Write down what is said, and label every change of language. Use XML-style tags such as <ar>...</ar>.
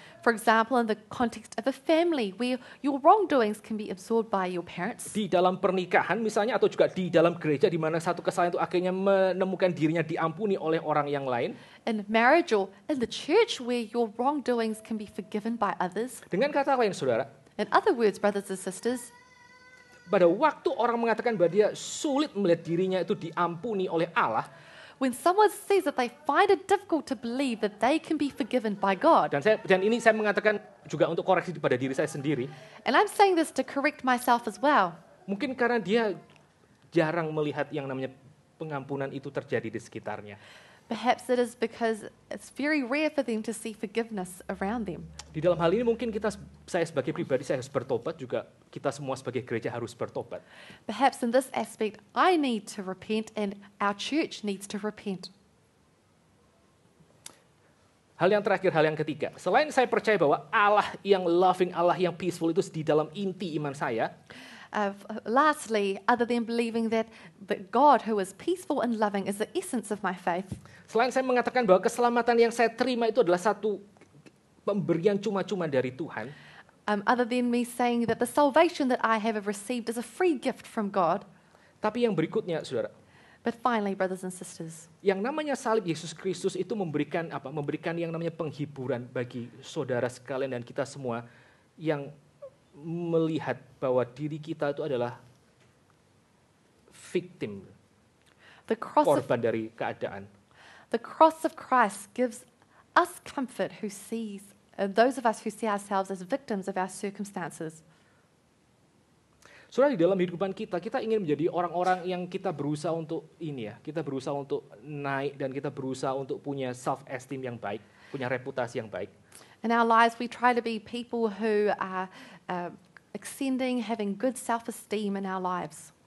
<en>For example, in the context of a family where your wrongdoings can be absorbed by your parents.</en> <id>di dalam pernikahan misalnya, atau juga di dalam gereja di mana satu kesalahan itu akhirnya menemukan dirinya diampuni oleh orang yang lain.</id> <en>In marriage or in the church where your wrongdoings can be forgiven by others.</en> <id>Dengan kata lain, saudara,</id> <en>In other words, brothers and sisters,</en> <id>pada waktu orang mengatakan bahwa dia sulit melihat dirinya itu diampuni oleh Allah,</id> <en>when someone says that they find it difficult to believe that they can be forgiven by God,</en> <id>dan ini saya mengatakan juga untuk koreksi pada diri saya sendiri,</id> <en>and I'm saying this to correct myself as well,</en> <id>mungkin karena dia jarang melihat yang namanya pengampunan itu terjadi di sekitarnya.</id> <en>perhaps it is because it's very rare for them to see forgiveness around them.</en> <id>Di dalam hal ini mungkin saya sebagai pribadi saya harus bertobat, juga kita semua sebagai gereja harus bertobat.</id> <en>Perhaps in this aspect, I need to repent and our church needs to repent.</en> <id>Hal yang terakhir, hal yang ketiga. Selain saya percaya bahwa Allah yang loving, Allah yang peaceful itu di dalam inti iman saya,</id> <en>Lastly, other than believing that God who is peaceful and loving is the essence of my faith,</en> <id>selain saya mengatakan bahwa keselamatan yang saya terima itu adalah satu pemberian cuma-cuma dari Tuhan,</id> <en>other than me saying that the salvation that I have received is a free gift from God,</en> <id>tapi yang berikutnya, saudara,</id> <en>but finally, brothers and sisters,</en> <id>yang namanya salib Yesus Kristus itu memberikan apa? Memberikan yang namanya penghiburan bagi saudara sekalian dan kita semua yang melihat bahwa diri kita itu adalah victim,</id> <en>the cross</en> <id>korban dari keadaan.</id> <en>of Christ gives us comfort who sees, those of us who see ourselves as victims of our circumstances.</en> <id>Saudara, di dalam kehidupan kita ingin menjadi orang-orang yang kita berusaha untuk kita berusaha untuk naik dan kita berusaha untuk punya self-esteem yang baik, punya reputasi yang baik.</id> <en>In our lives, we try to be people who are ascending, having good self-esteem in our lives.</en>